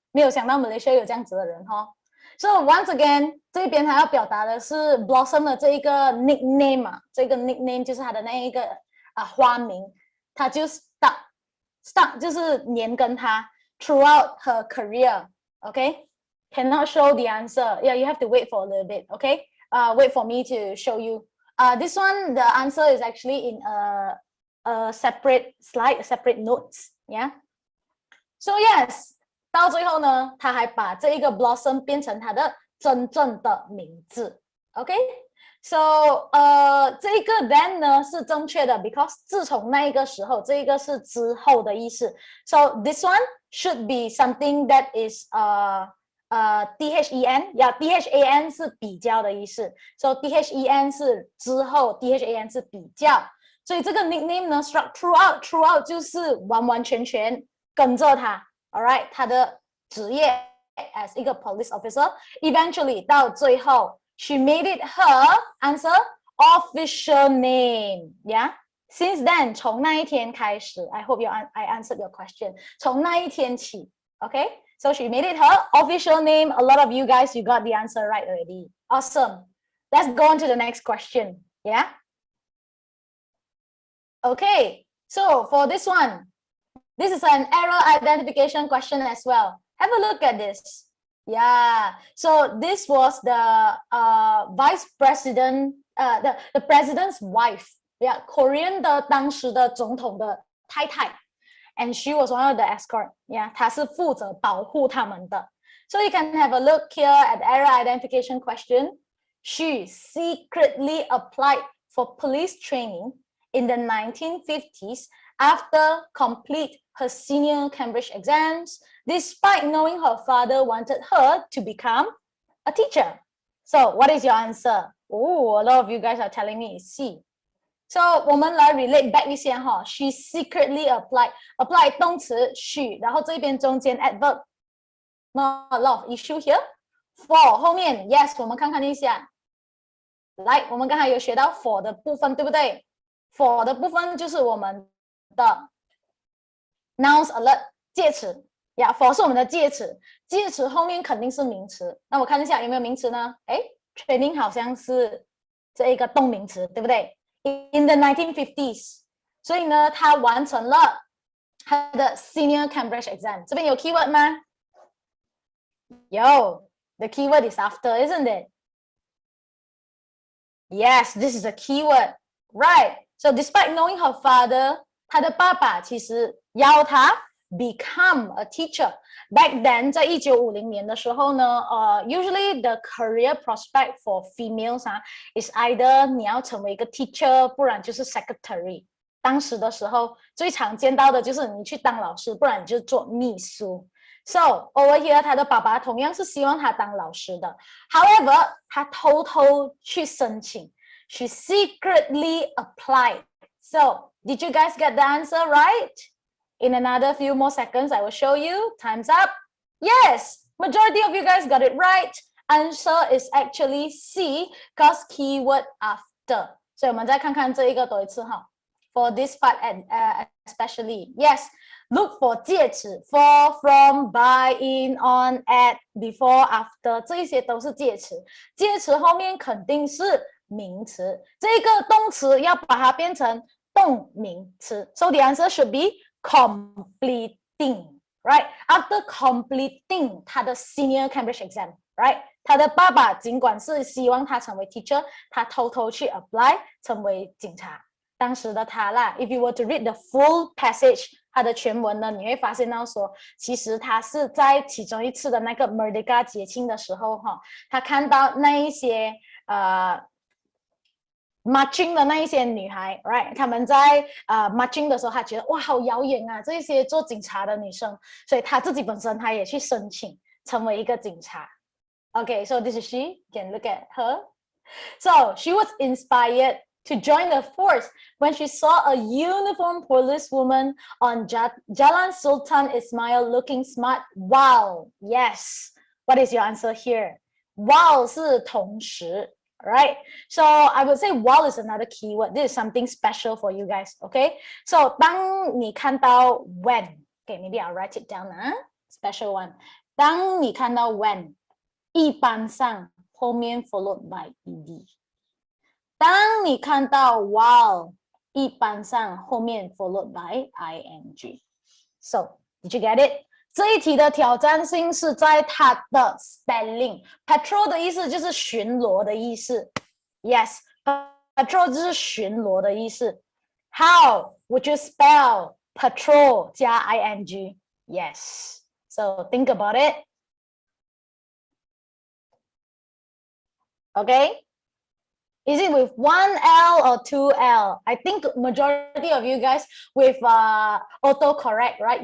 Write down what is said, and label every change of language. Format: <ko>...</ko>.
<zh>没有想到 Malaysia 有这样子的人哈。</zh> <en>So once again,</en> <zh>这边还要表达的是 Blossom 的这一个 nickname 嘛，这个 nickname 就是他的那一个花名，他就 stuck 就是黏跟他</zh> <en>throughout her career. Okay, cannot show the answer. Yeah, you have to wait for a little bit. Okay, wait for me to show you. This one, the answer is actually in a separate slide, separate notes. Yeah. So yes,</en> <zh>到最后呢，他还把这一个 Blossom 变成他的真正的名字。</zh> <en>Okay.</en> <zh>So 这个 then 呢是正确的 because 自从那一个时候，这一个是之后的意思。</zh> <en>So this one should be something that is THEN, yeah, THAN 是比较的意思</en> <zh>，so THEN 是之后 ，THAN 是比较，所以这个 nickname 呢 struck throughout 就是完完全全跟着他 ，all right， 他的职业 as 一个 police officer， eventually 到最后 ，</zh> <en>she made it her answer official name, yeah. Since then</en> <zh>从那一天开始</zh> <en>，I hope I answered your question，</en> <zh>从那一天起</zh> <en>，OK。So she made it her official name. A lot of you guys, you got the answer right already. Awesome. Let's go on to the next question. Yeah. Okay. So for this one, this is an error identification question as well. Have a look at this. Yeah. So this was the vice president, the president's wife.</en> <zh>Yeah, Korean 的当时的总统的太太。</zh> <en>And she was one of the escort.</en> <zh>Yeah, 她是负责保护他们的。</zh> <en>So you can have a look here at the error identification question. She secretly applied for police training in the 1950s after complete her senior Cambridge exams, despite knowing her father wanted her to become a teacher. So what is your answer? Oh, a lot of you guys are telling me it's C.</en> <zh>So 我们来 relate back 一下哈 ，</zh> <en>she secretly apply</en> <zh>动词 she， 然后这边中间 adverb</zh> <en>not a lot of issue here</en> <zh>for 后面 yes 我们看看一下，来我们刚才有学到 for 的部分对不对 ？for 的部分就是我们的 nouns alert 介词呀 for 是我们的介词，介词后面肯定是名词。那我看一下有没有名词呢？哎 ，training 好像是这一个动名词对不对？ In the 1950s， 所以呢，他完成了他的 Senior Cambridge Exam。这边有 keyword 吗？有</zh> <en>，the keyword is after, isn't it? Yes, this is a keyword, right? So despite knowing her father，</en> <zh>他的爸爸其实要他</zh> <en>become a teacher. Back then，</en> <zh>在1950年的时候呢，</zh> <en>usually the career prospect for females is either</en> <zh>你要成为一个</zh> <en>teacher，</en> <zh>不然就是</zh> <en>secretary。</en> <zh>当时的时候最常见到的就是你去当老师，不然你就做秘书。 So over here， 他的爸爸同样是希望他当老师的。 However， 他偷偷去申请 ，</zh> <en>she secretly applied. So did you guys get the answer right? In another few more seconds, I will show you. Time's up. Yes, majority of you guys got it right. Answer is actually C, because keyword after.</en> <zh>所以我们再看看这一个多一次哈。</zh> <en>For this part, especially, yes, look for 介词 for, from, by, in, on, at, before, after</en> <zh>这一些都是介词。介词后面肯定是名词，这个动词要把它变成动名词。</zh> <en>So the answer should be completing, right? After completing 他的 Senior Cambridge Exam, right?</en> <zh>他的爸爸尽管是希望他成为 teacher， 他偷偷去 apply 成为警察。当时的他啦 ，</zh> <en>if you were to read the full passage，</en> <zh>他的全文呢，你会发现到说，其实他是在其中一次的那个 Merdeka 节庆的时候，他看到那一些marching 的那一些女孩 ，right？他们在marching 的时候，他觉得哇，好遥远啊，这些做警察的女生，所以他自己本身他也去申请成为一个警察。</zh> <en>Okay, so this is she. You can look at her. So she was inspired to join the force when she saw a uniformed policewoman on Jalan Sultan Ismail looking smart. Wow, yes. What is your answer here? Wow</en> <zh>是同时。</zh> <en>Right, so I would say while is another keyword. This is something special for you guys, okay? So</en> <zh>当你看到</zh> <en>when, okay, maybe I'll write it down, special one.</en> <zh>当你看到 when, 一般上后面</zh> <en>followed by ed.</en> <zh>当你看到 while, 一般上后面</zh> <en>followed by ing. So, did you get it?</en> <zh>这一题的挑战性是在它的 spelling. Patrol 的意思就是巡逻的意思。Yes, patrol 就是巡逻的意思。</zh> <en>How would you spell patrol 加 ing? Yes. So think about it. Okay? Is it with 1L or 2L? I think majority of you guys with autocorrect, right?</en>